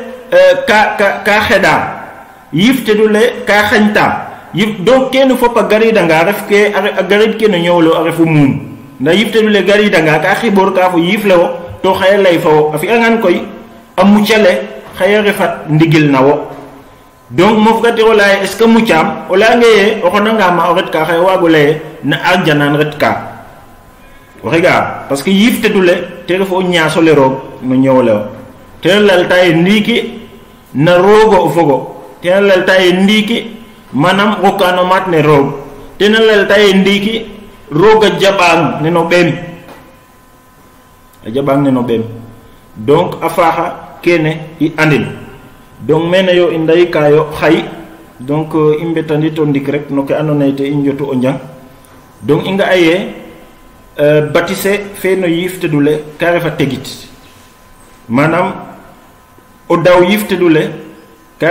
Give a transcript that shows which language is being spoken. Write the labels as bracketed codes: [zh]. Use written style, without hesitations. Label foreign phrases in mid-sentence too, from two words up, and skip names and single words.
[srr] ka xeda yiftedule ka xañta donc ken fop a garida nga ref ke a garid ke no ñowlo a refu mum nda yiftedule garida nga ka xibor ka fo yifle wo to xay lay faw a fi angan koy a muccale xay refat ndigil nawo donc mo fugati o lay [fr] est ce que [srr] muccam o la ngeye o xonanga ma o ret ka xay wago lay na aljanan ret ka waxiga [fr] parce que [srr] yiftedule te refo ñaaso le roog no ñowle te lal tay ndiki na rogo o fogo te lal tay ndiki manam rokano mat ne roog te lal tay ndiki roga jabang ne no bem a jabang ne no bem donc afaha kene I andin donc mena yo inday kayo xay donc imbetandi to ndik rek no ke andona te I jotu o njang donc inga aye batise fe no yifte dule ka refa tegit manam o daw yifte dule ka